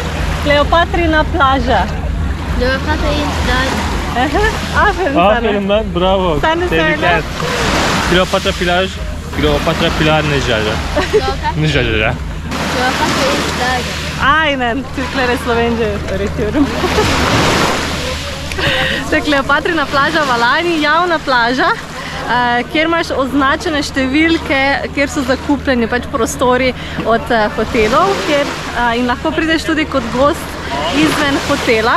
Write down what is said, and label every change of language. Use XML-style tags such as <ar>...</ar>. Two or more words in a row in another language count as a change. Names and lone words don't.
<sl>Kleopatrina plaja. Kleopatra</sl> <tr>Aferin sana. Aferin ben, bravo. Sen de Tebrikler. söyle.</tr> <sl>Kleopatra plaj. Kleopatra plaj Necaja. Necaja.</sl> <tr>Aynen, Türklere Slovence öğretiyorum.</tr> <sl>To je Kleopatrina plaža v Alani, javna plaža, kjer imaš označene številke, kjer so zakupljeni pač prostori od hotelov, in lahko prideš tudi kot gost izven hotela.</sl>